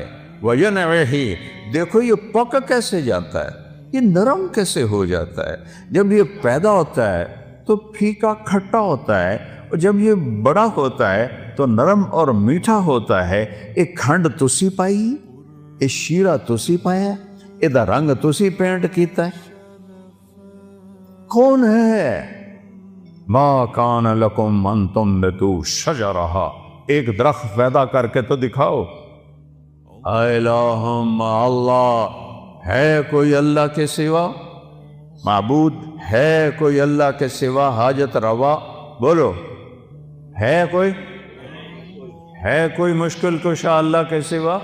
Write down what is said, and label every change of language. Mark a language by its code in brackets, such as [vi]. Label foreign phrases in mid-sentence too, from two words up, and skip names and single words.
[ur] وَيَنْعِهِ، دیکھو یہ پک کیسے جاتا ہے، یہ نرم کیسے ہو جاتا ہے. جب یہ پیدا ہوتا ہے تو پھیکا کھٹا ہوتا ہے، اور جب یہ بڑا ہوتا ہے تو نرم اور میٹھا ہوتا ہے. [pa] ایک کھنڈ تسی پائی، ایک شیرہ تسی پایا، ایدہ رنگ تسی پینٹ کیتا ہے. [ur] کون ہے؟ [ar] مَا كَانَ لَكُمْ أَن تُنبِتُوا شَجَرَهَا، [ur] ایک درخت پیدا کر کے تو دکھاؤ. الہم، اللہ ہے کوئی اللہ کے سوا؟ معبود ہے کوئی اللہ کے سوا؟ حاجت روا بولو، ہے کوئی؟ ہے کوئی مشکل کشا اللہ کے سوا؟